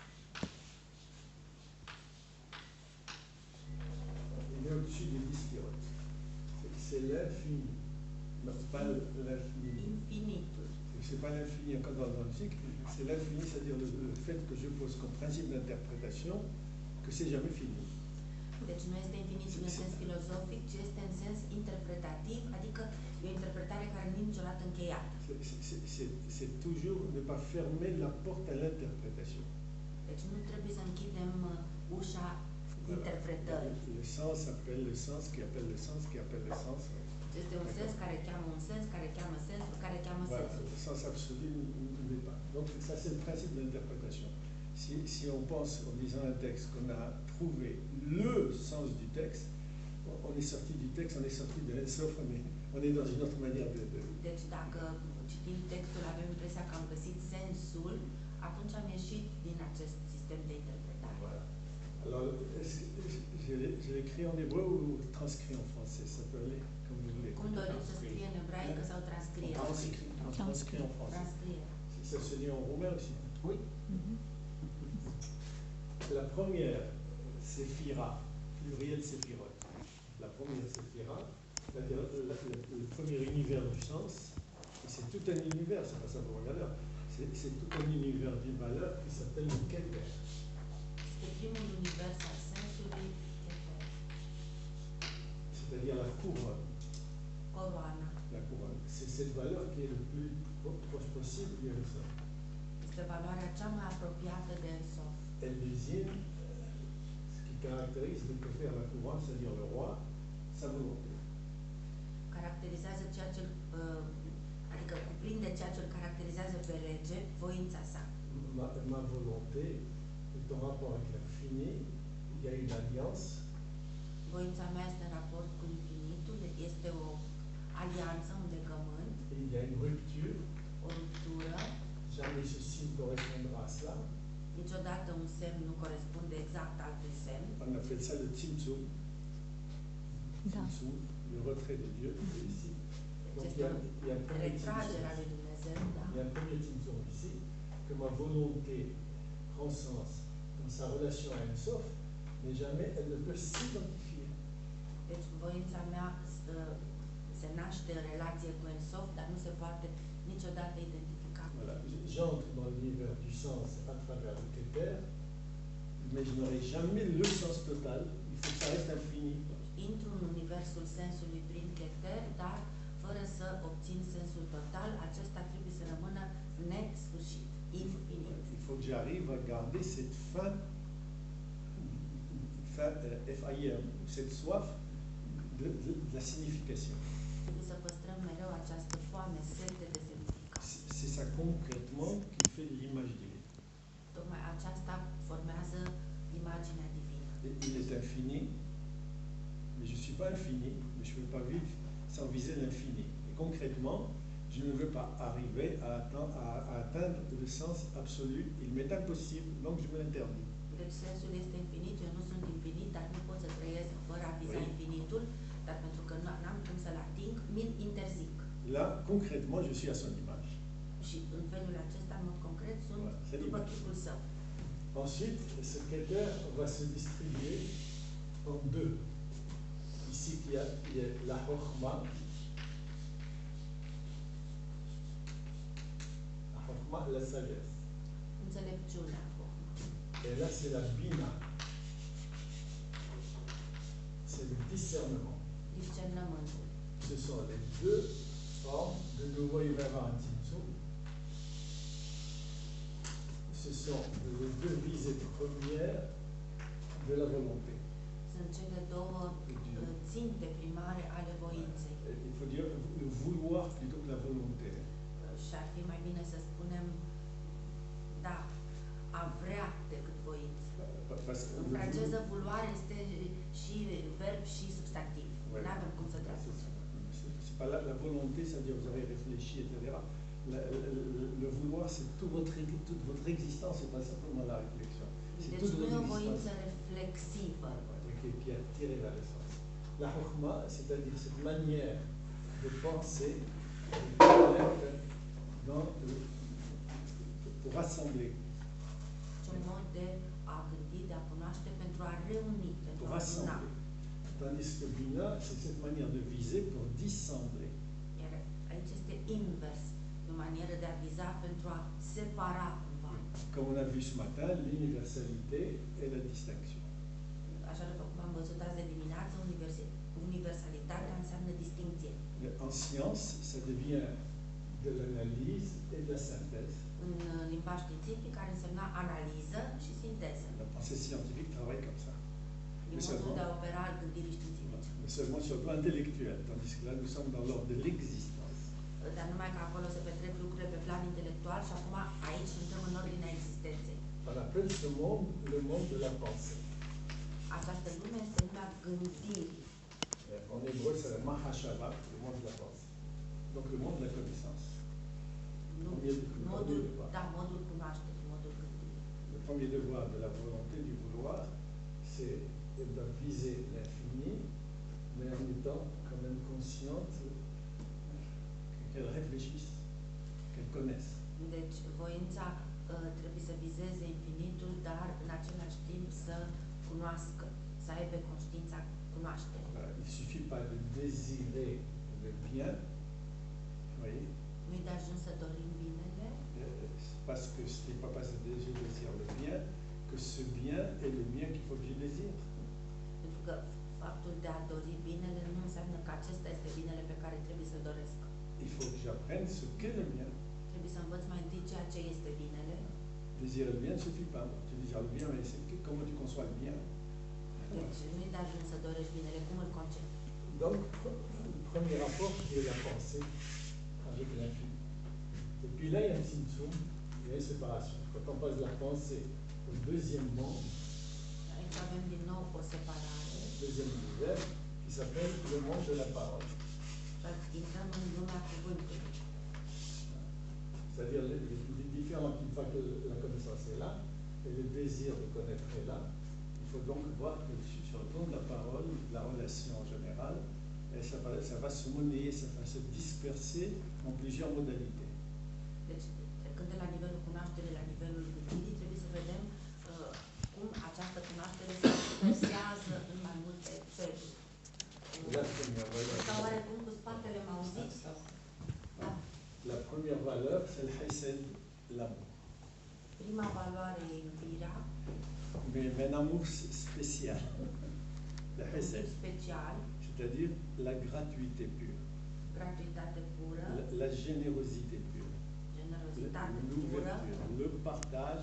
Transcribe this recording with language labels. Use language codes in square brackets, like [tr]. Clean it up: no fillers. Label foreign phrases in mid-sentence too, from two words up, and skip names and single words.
[fr] Il est au-dessus des 10 séphirotes. C'est l'infini, non, pas l'infini. [ro] Infinitul. [fr] C'est pas l'infini encore dans le cycle, c'est l'infini, c'est-à-dire le fait que je pose comme principe d'interprétation que c'est jamais fini. [ro] Deci nu este infinit în sens filozofic, ci este în sens interpretativ, adică e o interpretare care nu e niciodată încheiată. [fr] C'est toujours ne pas fermer la porte à l'interprétation. [ro] Deci nu trebuie să închidem ușa interpretării. [fr] Le sens appelle le sens, qui appelle le sens, qui appelle le sens. [ro] Este un sens care cheamă un sens, care cheamă sensul, care cheamă sensul. [fr] Le sens absolu n'est pas. Donc ça c'est le principe de l'interprétation. Si on pense en lisant un texte qu'on a trouvé le sens du texte, on est sorti du texte, on est sorti de l'Ensof, on est dans une autre manière de... [ro] Deci dacă citim textul, avem impresia că am găsit sensul, atunci am ieșit din acest sistem de interpretare. [fr] Voilà. Alors, je l'écris en hébreu ou transcrit en français, ça peut aller comme vous voulez. [ro] Cum doriți să scrie în ebraică sau transcrie? [fr] Transcrit en français. [ro] Transcrie. [fr] Ça se lit en roumain aussi? Oui. La première, c'est Séphira, pluriel Séphirot. La première Séphira, C'est-à-dire le premier univers du sens, et c'est tout un univers, c'est pas simplement une valeur, c'est tout un univers d'une valeur qui s'appelle le Keter. [ro] Este primul univers al sensului Keter, [fr] C'est-à-dire la couronne. [ro] coroana. [fr] La couronne. C'est cette valeur qui est le plus proche possible du Sof. [ro] Este valoarea cea mai apropiată de Sof. [fr] Elle désigne ce qui caractérise le Keter, la couronne, c'est-à-dire le roi, sa volonté. [ro] Caracterizează ceea ce adică cuprinde ceea ce îl caracterizează pe rege, voința sa. [fr] Ma volonté est en rapport avec l'infini, il y a une alliance. [ro] Voința mea este în raport cu infinitul, este o alianță, un legământ, [fr] Et il y a une rupture, [ro] o ruptură. [fr] jamais ceci ne correspondra à cela. [ro] Niciodată un semn nu corespunde exact altui semn. [fr] On appelle ça le Tzimtzum. [ro] Da. [fr] Tzimtzum, le retrait de Dieu, c'est ici. Donc [ro] Deci [fr] il y a un [ro] este [fr] premier [ro] retragerea lui [fr] Tzimtzum. [ro] Dumnezeu, da? [fr] Il y a un premier Tzimtzum ici, que ma volonté prend sens dans sa relation à un Sof, mais jamais elle ne peut s'identifier. [ro] Deci voința mea se naște în relație cu Ensof, dar nu se poate niciodată identifica. [fr] Voilà. J'entre dans l'univers du sens à travers le Keter, mais je n'aurai jamais le sens total. Il faut que ça reste infini. [ro] Intru în universul sensului prin Keter, dar fără să obțin sensul total, acesta trebuie să rămână nesfârșit, infinit. [fr] Il faut que j'arrive à garder cette faim, FIM, cette soif de la signification. [ro] Trebuie să păstrăm mereu această foame, sete de semnificat. [fr] C'est ça concrètement qui fait l'image divine. [ro] Tocmai aceasta formează imaginea divină. [fr] Il est infini, mais je ne suis pas infini, mais je ne peux pas vivre sans viser l'infini. Et concrètement, je ne veux pas arriver à atteindre le sens absolu. Il m'est impossible, donc je me l'interdis. [ro] Deci sensul este infinit, eu nu sunt infinit, dar nu pot să trăiesc fără a viza infinitul, dar pentru că n-am cum să-l ating, mi-l interzic. [fr] Là, concrètement, je suis à son image. [ro] Și în felul acesta, în mod concret, sunt [fr] Voilà, [ro] după chipul său. [fr] Ensuite, ce Keter va se distribuer en deux. Ici, il y a la Chokhma. La Chokhma, la sagesse. [ro] Înțelepciunea. [fr] Et là, c'est la Bina. C'est le discernement. [ro] Discernământul. [fr] Ce sont les deux formes. De nouveau, il va y avoir un Tzimtzum. Ce sont les deux visées premières de la volonté. [ro] Sunt cele două ținte primare ale voinței. [fr] Il faut dire le vouloir plutôt que la volonté. [ro] Și ar fi mai bine să spunem, da, a vrea decât voință. [fr] Parce que [ro] În franceză, vouloare este și verb și substantiv. [fr] Ouais. [ro] Nu avem cum să traducem. [fr] c'est pas la volonté, c'est-à-dire vous avez réfléchi, etc. Le vouloir, c'est toute votre existence, c'est pas simplement la réflexion. C'est [ro] Deci [fr] toute [ro] nu e [fr] votre [ro] o voință [fr] existence [ro] reflexivă. [fr] qui a tiré vers le sens. La Chokhma, c'est-à-dire cette manière de penser, pour rassembler, [ro] Ce un mod de a gândi, de a cunoaște pentru a reuni, pentru [fr] pour [ro] a aduna. [fr] rassembler. Tandis que Bina, c'est cette manière de viser pour dissembler. [ro] Iar aici este invers, o manieră de a viza pentru a separa cumva. [fr] Comme on a vu ce matin, l'universalité et la distinction. [ro] Așa după cum am văzut azi de dimineață, universalitatea înseamnă distinție. [fr] En science, ça devient de l'analyse et de la synthèse. [ro] În limbaj științific, care însemna analiză și sinteză. [fr] La pensée scientifique travaille comme ça. [ro] Din modul de a opera al gândirii științifice. [fr] Mais seulement sur le plan intellectuel, tandis que là, nous sommes dans l'ordre de l'existence. [ro] Dar numai că acolo se petrec lucrurile pe plan intelectual și acum aici intrăm în ordinea existenței. [fr] On appelle ce monde le monde de la pensée. [ro] Această lume este lumea gândirii. [fr] En hébreu, c'est le Mahashava, le monde de la pensée. Donc le monde de la connaissance. [ro] Modul cunoașterii, modul gândirii. [fr] Le premier devoir de la volonté, du vouloir, c'est de viser l'infini, mais en étant quand même consciente qu'elle réfléchisse, qu'elle connaisse. [ro] Deci voința trebuie să vizeze infinitul, dar în același timp să cunoască, să aibă conștiința cunoașterii. [fr] Voilà. Il ne suffit pas de désirer le bien, vous voyez, [ro] Nu-i de ajuns să dorim binele, [fr] parce que ce n'est pas parce que je désire le bien que ce bien est le bien qu'il faut que je désire. [ro] pentru că faptul de a dori binele nu înseamnă că acesta este binele pe care trebuie să-l doresc. [fr] Il faut que j'apprenne ce qu'est le bien. [ro] Trebuie să învăț mai întâi ceea ce este binele. [fr] Désirer le bien ne suffit pas. Tu désires le bien, mais comment tu conçois le bien? [ro] Deci nu-i de ajuns să dorești binele, cum îl concepi. [fr] Donc, le premier rapport qui est la pensée avec l'infini. Et puis là, il y a un symptôme, il y a une séparation. Quand on passe de la pensée au deuxième monde, [ro] Aici avem din nou o separare. [fr] deuxième univers, qui s'appelle le monde de la parole. [ro] Intrăm în lumea cuvântului. [fr] C'est-à-dire les différents, une fois que la connaissance est là, et le désir de connaître est là, il faut donc voir que sur le plan de la parole, de la relation en général, et ça va se monnayer, ça va se disperser en plusieurs modalités. [ro] Deci, trecând de la nivelul cunoașterii la nivelul gândirii, trebuie să vedem cum această cunoaștere se dispersează în mai multe feluri. [fr] La première valeur, [ro] Sau oarecum cu spatele m-au auzit? Sau? Da. [fr] la première valeur, c'est le chesed, l'amour. [ro] Prima valoare e iubirea, [fr] Mais un amour spécial, le [ro] un [fr] chesed, [ro] tip special, [fr] c'est-à-dire la gratuité pure, [ro] gratuitate pură, [fr] la générosité pure, [ro] generozitate pură, [fr] l'ouverture, le partage